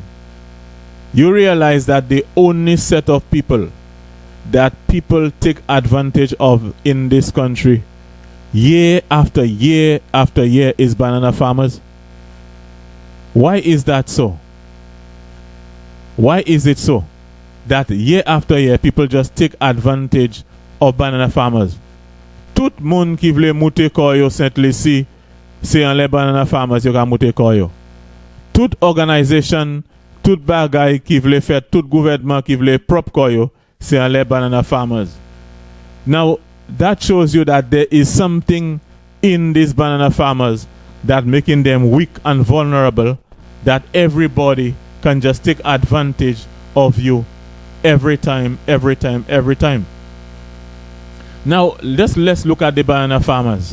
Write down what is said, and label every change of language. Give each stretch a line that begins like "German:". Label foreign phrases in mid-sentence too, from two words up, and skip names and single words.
English: You realize that the only set of people that people take advantage of in this country year after year after year is banana farmers. Why is that so? Why is it so that year after year people just take advantage of banana farmers?
Saint Lucian Creole French: Tout moun qui vle moute koyo Saint Lucie, c'est en les
English: banana farmers
Saint Lucian Creole French: yo ka moute koyo. toute organisation, toute bagay qui vle fait, tout gouvernement qui vle propre koyo, c'est les
English: banana farmers. Now, that shows you that there is something in these banana farmers that making them weak and vulnerable, that everybody can just take advantage of you every time. Now, let's look at the banana farmers.